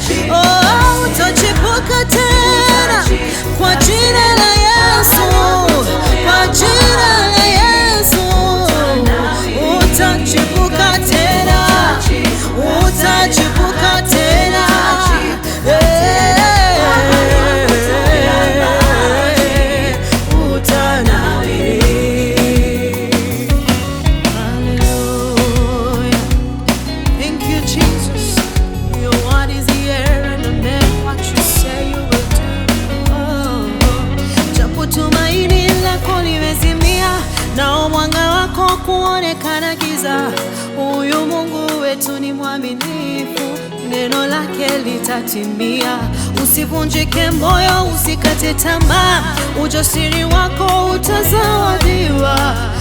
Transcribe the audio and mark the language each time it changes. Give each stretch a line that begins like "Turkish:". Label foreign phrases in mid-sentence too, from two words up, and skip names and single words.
Swahili: Oh, utachipuka tena kwa jina la Yesu, kwa jina la Yesu. Utachipuka tena, utachipuka tena. Eh, utanawiri.
English: Hallelujah. Thank you, Jesus. Your word is here and amen what you say you will do.
Swahili: Oh, japo tumaini lako limezimia, nao mwanga wako kuonekana giza, huyu Mungu wetu ni mwaminifu, neno lake litatimia. Usivunjike moyo, usikate tamaa, ujasiri wako utazawadiwa.